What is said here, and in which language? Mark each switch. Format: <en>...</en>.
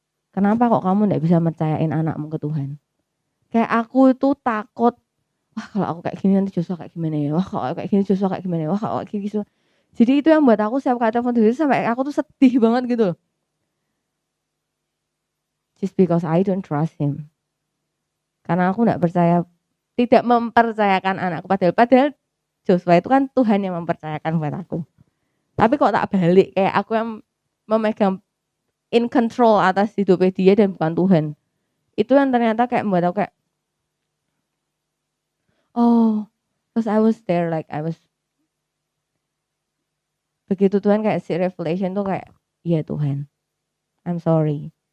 <id>Kenapa kok kamu gak bisa percayain anakmu ke Tuhan? Kayak aku itu takut, wah kalau aku kayak gini nanti Joshua kayak gimana ya, wah kalau aku kayak gini Joshua kayak gimana ya, wah kalau kayak gini Joshua. Jadi itu yang buat aku setiap kali telepon diri sampai aku tuh sedih banget gitu loh.</id> <en>Just because I don't trust him.</en> <id>Karena aku gak percaya, tidak mempercayakan anakku, padahal Joshua itu kan Tuhan yang mempercayakan buat aku. Tapi kok tak balik, kayak aku yang memegang in control atas hidupnya dia dan bukan Tuhan. Itu yang ternyata kayak membuat aku kayak oh,</id> <en>because I was there like I was,</en> <id>begitu Tuhan kayak si revelation tuh kayak iya Tuhan,</id> <en>I'm sorry.</en>